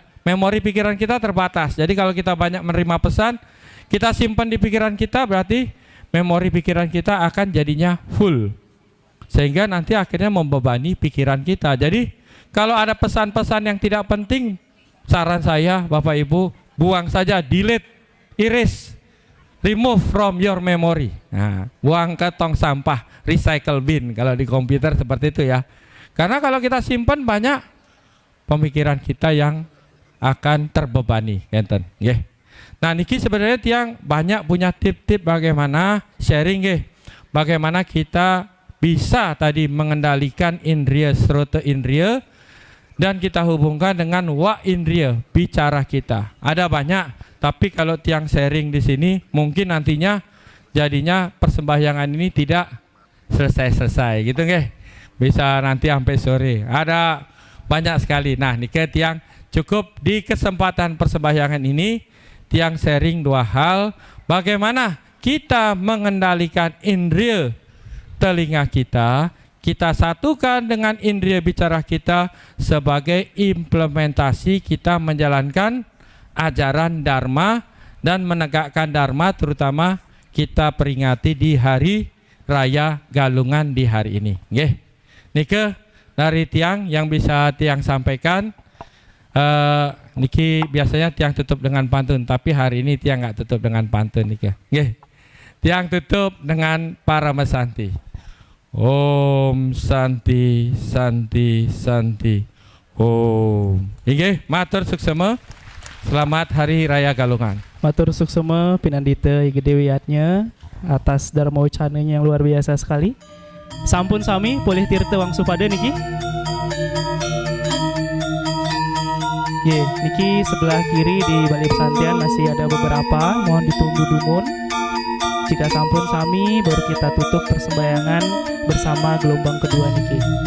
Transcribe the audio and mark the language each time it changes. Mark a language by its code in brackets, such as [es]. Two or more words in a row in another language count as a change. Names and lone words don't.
[id] Memori pikiran kita terbatas. Jadi kalau kita banyak menerima pesan, kita simpan di pikiran kita, berarti memori pikiran kita akan jadinya full. Sehingga nanti akhirnya membebani pikiran kita. Jadi kalau ada pesan-pesan yang tidak penting, saran saya Bapak Ibu, buang saja, [en] delete, erase, remove from your memory. [id] Nah, buang ke tong sampah, [en] recycle bin [id] kalau di komputer seperti itu ya. Karena kalau kita simpan banyak pemikiran kita yang akan terbebani, [ban] enten, nggih. [id] Nah, niki sebenarnya tiang banyak punya tip-tip bagaimana sharing, nggih. Bagaimana kita bisa tadi mengendalikan indriya srota indriya dan kita hubungkan dengan wa indriya bicara kita. Ada banyak, tapi kalau tiang sharing di sini mungkin nantinya jadinya persembahyangan ini tidak selesai-selesai, gitu nggih. Bisa nanti sampai sore. Ada banyak sekali. Nah, [ban] niki tiang [id] cukup di kesempatan persembahyangan ini tiang sharing dua hal, bagaimana kita mengendalikan indriya telinga kita, kita satukan dengan indriya bicara kita sebagai implementasi kita menjalankan ajaran Dharma dan menegakkan Dharma, terutama kita peringati di hari raya Galungan di hari ini. Nggih. Nike dari tiang yang bisa tiang sampaikan. Niki biasanya tiang tutup dengan pantun, tapi hari ini tiang nggak tutup dengan pantun niki. Nggih. Tiang tutup dengan Paramasanti. [sa] ॐ शान्ति शान्ति शान्ति. [ban] Om. Nggih, matur suksema. [id] Selamat Hari Raya Galungan. [ban] Matur suksema [id] pinandita Igede Wiyatnya atas dharma ucananya yang luar biasa sekali. [ban] Sampun sami boleh tirta wangsu pada niki. [id] Ye, niki sebelah kiri di balik pesantren masih ada beberapa, mohon ditunggu dumun. Jika [ban] sampun sami [id] baru kita tutup persembahyangan bersama gelombang kedua niki.